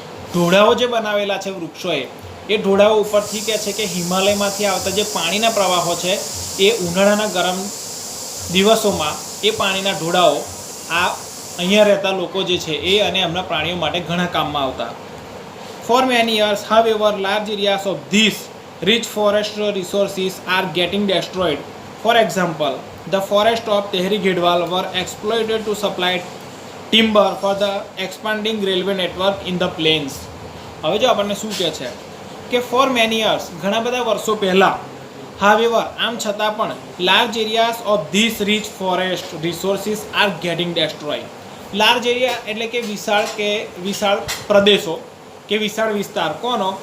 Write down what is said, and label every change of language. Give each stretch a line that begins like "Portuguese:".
Gujarati: ઢોળાવો જે બનાવેલા છે વૃક્ષોએ, એ ઢોળાવો ઉપરથી કહે છે કે હિમાલયમાંથી આવતા જે પાણીના પ્રવાહો છે એ ઉનાળાના ગરમ દિવસોમાં એ પાણીના ઢોળાવો આ અહીંયા રહેતા લોકો જે છે એ અને એમના પ્રાણીઓ માટે ઘણા કામમાં આવતા.
English: For many years, however, large areas of these rich forest resources are getting destroyed. For example, the forests of Tehri Ghedwal were exploited to supply timber for the expanding railway network in the plains.
Gujarati: હવે જો આપણને શું કહે છે કે
English: for many years,
Gujarati: ઘણા બધા વર્ષો પહેલાં,
English: however,
Gujarati: આમ છતાં પણ,
English: Large areas of this rich forest resources are getting destroy. Large area
Gujarati: એટલે કે વિશાળ પ્રદેશો કે વિશાળ વિસ્તાર, કોનો?